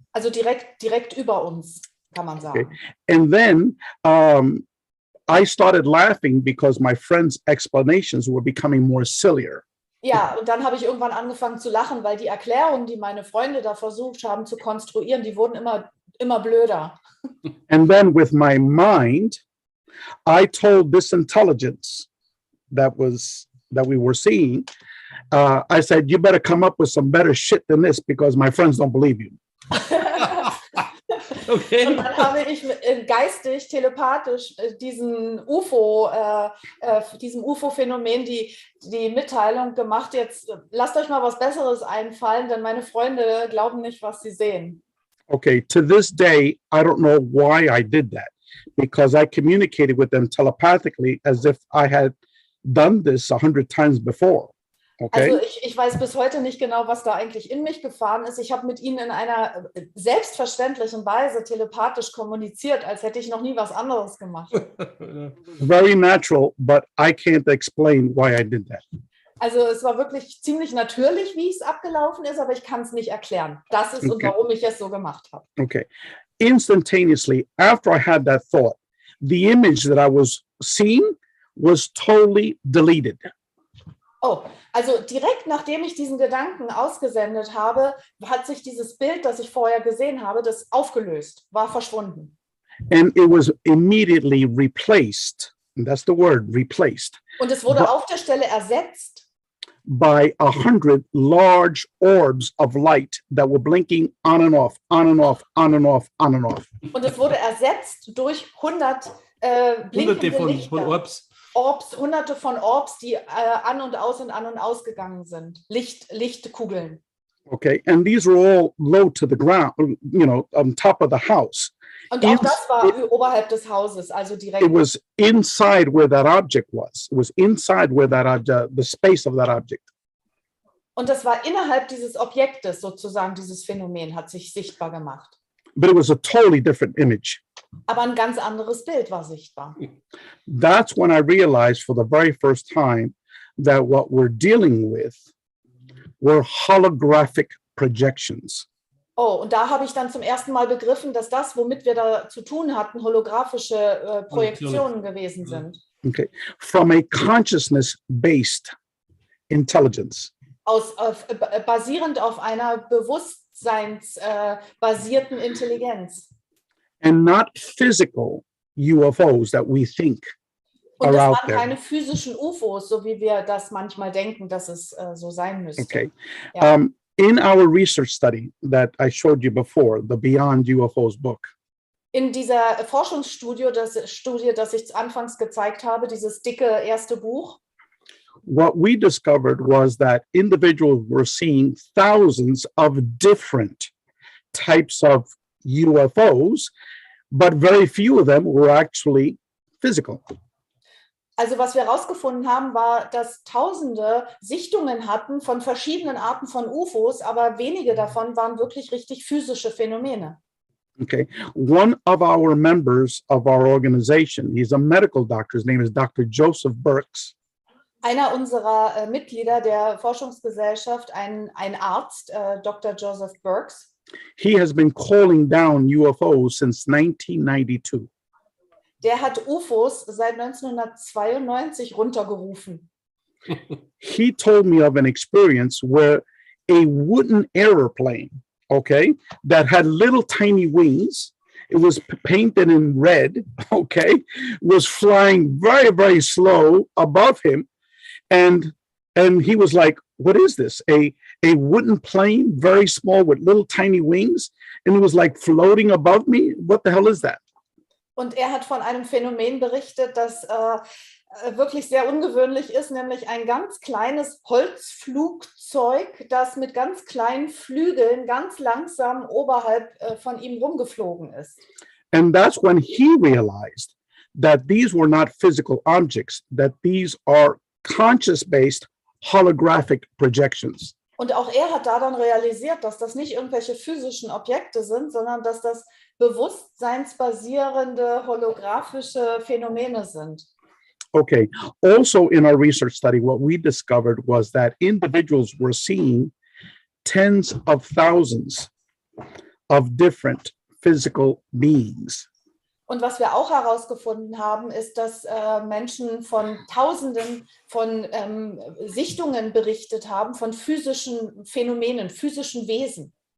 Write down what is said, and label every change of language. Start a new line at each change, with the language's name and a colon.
German: Also direkt über uns, kann man sagen.
English: Okay. And then I started laughing because my friends' explanations were becoming more sillier.
German: Ja, und dann habe ich irgendwann angefangen zu lachen, weil die Erklärungen, die meine Freunde da versucht haben zu konstruieren, die wurden immer blöder.
English: And then with my mind, I told this intelligence that we were seeing, I said, you better come up with some better shit than this because my friends don't believe you. Okay.
German: Und dann habe ich geistig, telepathisch diesem UFO-Phänomen die Mitteilung gemacht, jetzt lasst euch mal was Besseres einfallen, denn meine Freunde glauben nicht, was sie sehen.
English: Okay, to this day, I don't know why I did that, because I communicated with them telepathically as if I had done this 100 times before. Okay.
German: Also ich weiß bis heute nicht genau, was da eigentlich in mich gefahren ist. Ich habe mit ihnen in einer selbstverständlichen Weise telepathisch kommuniziert, als hätte ich noch nie was anderes gemacht.
English: Very natural, but I can't explain why I did that.
German: Also es war wirklich ziemlich natürlich, wie es abgelaufen ist, aber ich kann es nicht erklären. Das ist und warum ich es so gemacht habe.
English: Okay. Instantaneously, after I had that thought, the image that I was seeing was totally deleted.
German: Oh, also direkt nachdem ich diesen Gedanken ausgesendet habe, hat sich dieses Bild, das ich vorher gesehen habe, das aufgelöst, war verschwunden.
English: And it was immediately replaced. And that's the word, replaced.
German: Und es wurde auf der Stelle ersetzt.
English: By 100 large orbs of light that were blinking on and off, on and off, on and off, on and off.
German: Und es wurde ersetzt durch 100 blinkende Lichter. Von Orbs. Hunderte von Orbs, die an und ausgegangen sind. Lichtkugeln.
English: Okay, and these were all low to the ground, on top of the house.
German: Und auch das war oberhalb des Hauses, also direkt.
English: It was inside where that object was. It was inside where that object, the space of that object.
German: Und das war innerhalb dieses Objektes sozusagen, dieses Phänomen hat sich sichtbar gemacht.
English: But it was a totally different image.
German: Aber ein ganz anderes Bild war sichtbar.
English: That's when I realized for the very first time that what we're dealing with were holographic projections.
German: Oh, und da habe ich dann zum ersten Mal begriffen, dass das, womit wir da zu tun hatten, holographische Projektionen gewesen sind.
English: Okay, from a consciousness-based intelligence.
German: Basierend auf einer bewusstseinsbasierten Intelligenz.
English: And not physical UFOs that we think
German: Und
English: are
German: das
English: out
German: waren
English: there.
German: keine physischen UFOs, so wie wir das manchmal denken, dass es so sein müsste.
English: Okay.
German: Ja.
English: In our research study that I showed you before, the Beyond UFOs book,
German: In dieser Forschungsstudie, das ich anfangs gezeigt habe, dieses dicke erste Buch,
English: what we discovered was that individuals were seeing thousands of different types of UFOs, but very few of them were actually physical.
German: also was wir herausgefunden haben, war, dass Tausende Sichtungen hatten von verschiedenen Arten von UFOs, aber wenige davon waren wirklich richtig physische Phänomene.
English: Okay. One of our members of our organization, he's a medical doctor, his name is Dr. Joseph Burks.
German: Einer unserer Mitglieder der Forschungsgesellschaft, ein Arzt, Dr. Joseph Burks,
English: He has been calling down UFOs since 1992.
German: der hat UFOs seit 1992 runtergerufen.
English: He told me of an experience where a wooden airplane, okay, that had little tiny wings, it was painted in red, okay, was flying very, very slow above him. And he was like, what is this? A wooden plane, very small with little tiny wings, and it was like floating above me. What the hell is that?
German: Und er hat von einem Phänomen berichtet, das wirklich sehr ungewöhnlich ist, nämlich ein ganz kleines Holzflugzeug, das mit ganz kleinen Flügeln ganz langsam oberhalb von ihm rumgeflogen ist.
English: And that's when he realized that these were not physical objects, that these are conscious-based holographic projections.
German: Und auch er hat da dann realisiert, dass das nicht irgendwelche physischen Objekte sind, sondern dass das bewusstseinsbasierende holographische Phänomene sind.
English: Okay. Also, in our research study, what we discovered was that individuals were seeing tens of thousands of different physical beings.
German: Und was wir auch herausgefunden haben, ist, dass Menschen von Tausenden von Sichtungen berichtet haben, von physischen Phänomenen, physischen Wesen.